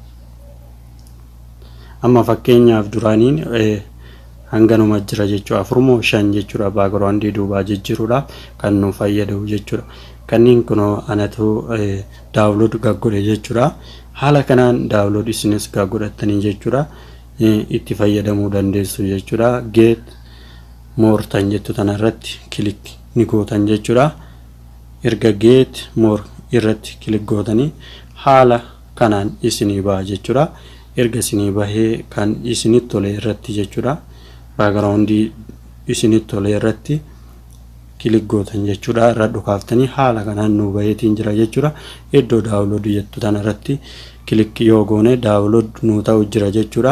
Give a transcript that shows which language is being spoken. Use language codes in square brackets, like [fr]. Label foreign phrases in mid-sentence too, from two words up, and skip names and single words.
[om] Amma fakkeenyaaf duraaniin hanganuma jira jechuudha. 4 jechuudha. Backgroundii duubaa jijjiiruudhaaf kan nu fayyadu jechuudha. Kanneen kunoo anatu download gaggodhe jechuudha. Haala kanaan download isinis gaggodhattanii jechuudha. Itti fayyadamuu dandeessu jechuudha. [en] Get more [om] tan jettu tanarratti kilik ni gootan jechuudha. Erga [en] get more [om] irratti kilik gootanii haala kanaan isinii baha jechuudha. Erga isinii bahee kan isinitti tole irratti jechuudha. Backgroundii isinitti tole irratti kilik gootan jechuudha. Irra dhukaaftanii haala kanaan nu baheetiin jira jechuudha. Iddoo download jettu tanarratti kilik yoo goone download nu ta'u jira jechuudha.